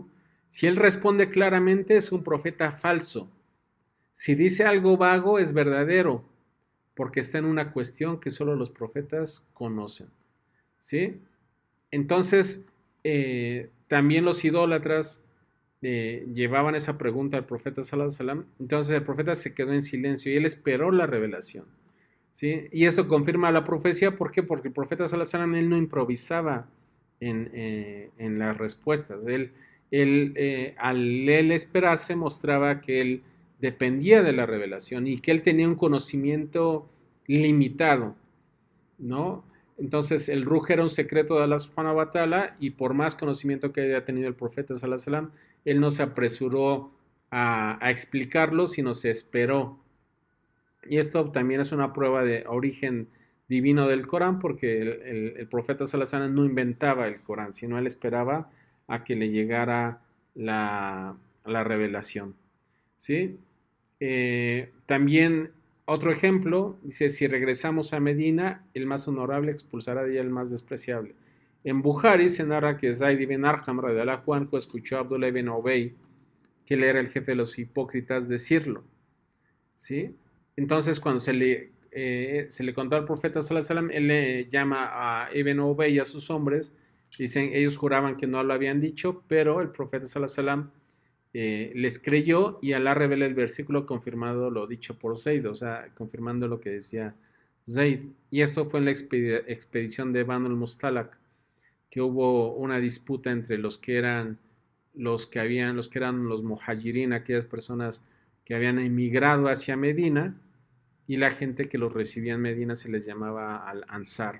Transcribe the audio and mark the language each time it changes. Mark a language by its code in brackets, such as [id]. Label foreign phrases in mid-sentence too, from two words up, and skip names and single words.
[es] Si él responde claramente, es un profeta falso. Si dice algo vago, es verdadero, porque está en una cuestión que solo los profetas conocen. ¿Sí? Entonces, también los idólatras llevaban esa pregunta al profeta [ar] صلى الله عليه وسلم. [es] Entonces el profeta se quedó en silencio y él esperó la revelación. ¿Sí? Y esto confirma la profecía. ¿Por qué? Porque el profeta [ar] صلى الله عليه وسلم, [es] él no improvisaba en las respuestas. Al él esperarse, mostraba que él dependía de la revelación y que él tenía un conocimiento limitado, ¿no? Entonces el ruj era un secreto de Allah [ar] سبحانه و تعالى, [es] y por más conocimiento que haya tenido el profeta [ar] صلى الله عليه وسلم, [es] él no se apresuró a explicarlo, sino se esperó. Y esto también es una prueba de origen divino del Corán, porque el profeta [ar] صلى الله عليه وسلم [es] no inventaba el Corán, sino él esperaba a que le llegara la revelación. ¿Sí? También otro ejemplo, dice, si regresamos a Medina, el más honorable expulsará de ella el más despreciable. En Bukhari se narra que Zayd ibn Arqam [ar] رضي الله عنه [es] escuchó a Abdullah ibn Ubay, que él era el jefe de los hipócritas, decirlo. ¿Sí? Entonces cuando se le contó al profeta [ar] صلى الله عليه وسلم, [es] él le llama a Ibn Ubay y a sus hombres, dicen, ellos juraban que no lo habían dicho, pero el profeta [ar] صلى الله عليه وسلم [es] les creyó, y Alá revela el versículo confirmando lo dicho por Zayd, o sea, confirmando lo que decía Zayd. Y esto fue en la expedición de Banu al-Mustalak, que hubo una disputa entre los que eran los muhajirin, aquellas personas que habían emigrado hacia Medina, y la gente que los recibía en Medina se les llamaba al-Ansar.